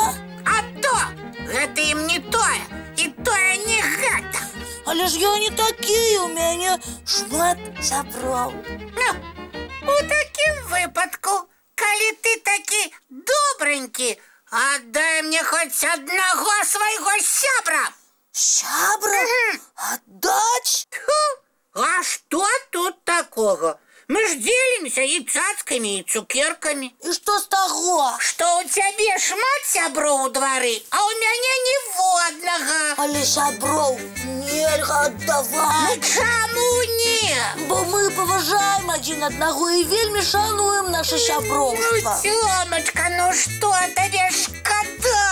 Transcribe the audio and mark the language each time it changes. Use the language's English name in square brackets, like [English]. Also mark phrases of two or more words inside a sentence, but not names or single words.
[Belarusian] А то гэта ім не тое, і тое не гэта. Але ж я не такі, у мяне шмат сяброў. Ну, у такім выпадку, калі ты такі добренькі, аддай мне хоць аднаго свайго сябра. Сябра? [Russian] Отдать? А что тут такого? Мы ж делимся и цацками, и цукерками. И что с того? Что у тебя [Belarusian] шмат сяброў у двары, [Russian] а у меня ніводнага. [Belarusian] Але сяброў нельга аддаваць. Ну чаму не? Бо мы паважаем адзін аднаго і вельмі шануем наша сяброўства. [Russian] Ну, Тёмачка, ну что [Belarusian] табе шкада?